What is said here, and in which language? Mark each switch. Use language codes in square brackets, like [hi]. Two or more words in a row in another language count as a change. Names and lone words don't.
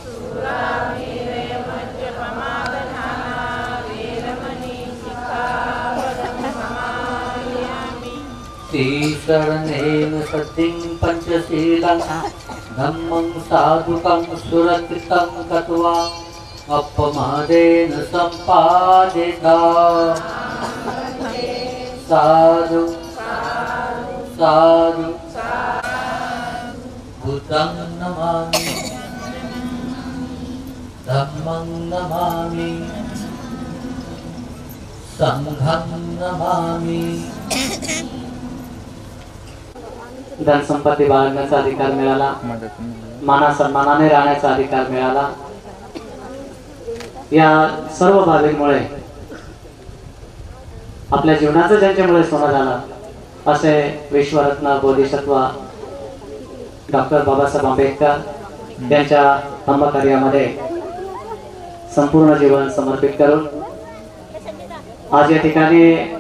[pi] शरणेन सतिं पंचशीलं धम्मं साधुकं सुरक्षितं कृत्वा अपमादेन सम्पादिता साधु साधु बुद्धं नमामि धम्मं नमामि संघं नमामि। [mr] धनसंपत्ती बाळगण्याचा अधिकार मिळाला, माना सन्मानाने राहण्याचा अधिकार मिळाला। या सर्व बाबींमुळे आपल्या जीवनाचं ज्यांच्यामुळे सोनं झालं असे विश्वरत्न बोधिसत्व डॉक्टर बाबासाहेब आंबेडकर यांच्या धम्मकार्यामध्ये संपूर्ण जीवन समर्पित करून आज या ठिकाणी